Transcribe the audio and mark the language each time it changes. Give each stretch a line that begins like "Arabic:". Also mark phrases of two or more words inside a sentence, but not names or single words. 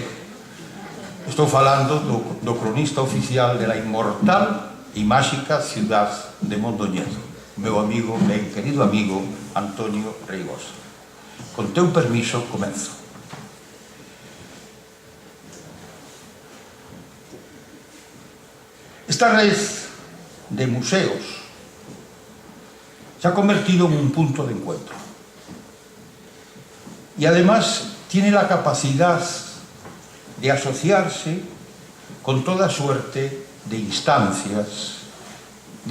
Galician: Estou falando do cronista oficial de la inmortal e máxica ciudad de Mondoñedo, meu amigo, ben querido amigo, Antonio Reigosa. Con teu permiso, comenzo.
Spanish: Esta red de museos se ha convertido en un punto de encuentro. Y además tiene la capacidad de asociarse con toda suerte de instancias de